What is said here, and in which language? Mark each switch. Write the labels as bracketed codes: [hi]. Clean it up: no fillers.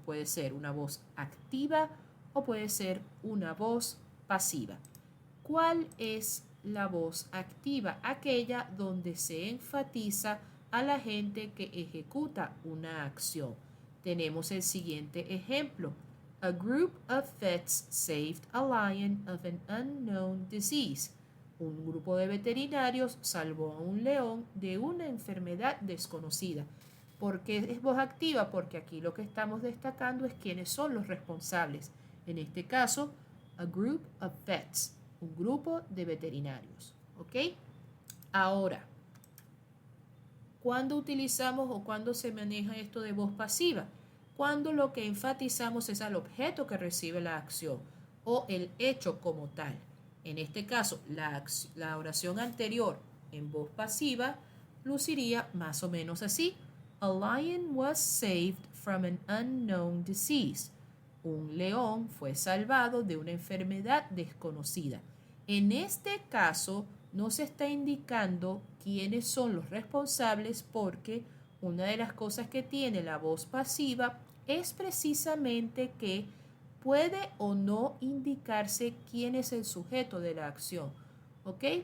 [es] Puede ser una voz activa o puede ser una voz pasiva. ¿Cuál es la voz activa? Aquella donde se enfatiza a la gente que ejecuta una acción. Tenemos el siguiente ejemplo. [en] A group of vets saved a lion of an unknown disease. [es] Un grupo de veterinarios salvó a un león de una enfermedad desconocida. ¿Por qué es voz activa? Porque aquí lo que estamos destacando es quiénes son los responsables. En este caso, [en] a group of vets, [es] un grupo de veterinarios. ¿Ok? Ahora, ¿cuándo utilizamos o cuándo se maneja esto de voz pasiva? Cuando lo que enfatizamos es al objeto que recibe la acción o el hecho como tal. En este caso, la oración anterior en voz pasiva luciría más o menos así. [en] A lion was saved from an unknown disease. [es] Un león fue salvado de una enfermedad desconocida. En este caso, no se está indicando quiénes son los responsables porque una de las cosas que tiene la voz pasiva es precisamente que puede o no indicarse quién es el sujeto de la acción. ¿Ok?